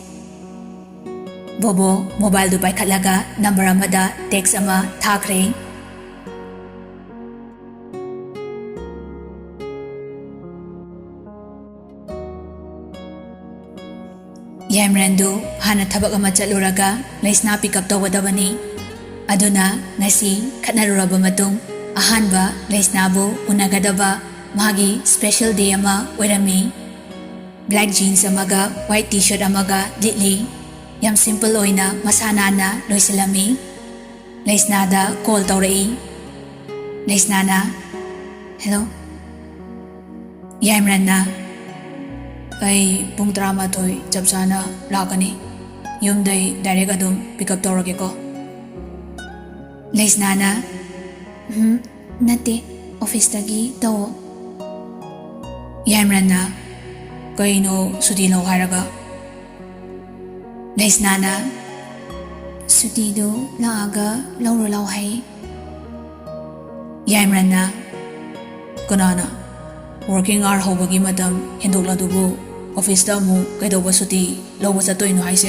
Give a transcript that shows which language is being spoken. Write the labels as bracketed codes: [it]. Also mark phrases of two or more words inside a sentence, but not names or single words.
[mni] Bobo mobile du paikhatlaga number amada text ama thakre. Yamrandu hana thabak ama chaluraga Leisna [en] pick up [mni] tawgadabani. Aduna ngasi khatnaruraba matung ahanba Leisnabu unagadaba magi [en] special day [mni] ama oirami. [en] Black jeans [mni] amaga [en] white t-shirt [mni] amaga litli. Yam simple oina masanana loisilami. Leisnada call tawrai. Leisnana hello. Yamranna ay pung 13 chapsana lakani. Yumday direct adum [en] pick up [mni] tawrage ko. Leisnana nate office tagi tawo. Yamranna kaino suti lo haraga. ꯂꯩꯁꯅꯥꯅ ꯁꯨꯇꯤꯗꯨ ꯂꯥꯛꯑꯒ ꯂꯧꯔꯣ ꯂꯥꯎ ꯍꯥꯏ꯫ ꯌꯥꯏꯃꯔꯟꯅ ꯀꯅꯥꯅ [en] working hour [mni] ꯍꯧꯕꯒꯤ ꯃꯇꯝ ꯍꯦꯟꯗꯣꯛꯂꯗꯨꯕꯨ ꯑꯣꯐꯤꯁꯇ ꯑꯃꯨꯛ ꯀꯩꯗꯧꯕ ꯁꯨꯇꯤ ꯂꯧꯕ ꯆꯠꯇꯣꯏꯅꯣ ꯍꯥꯏꯁꯦ?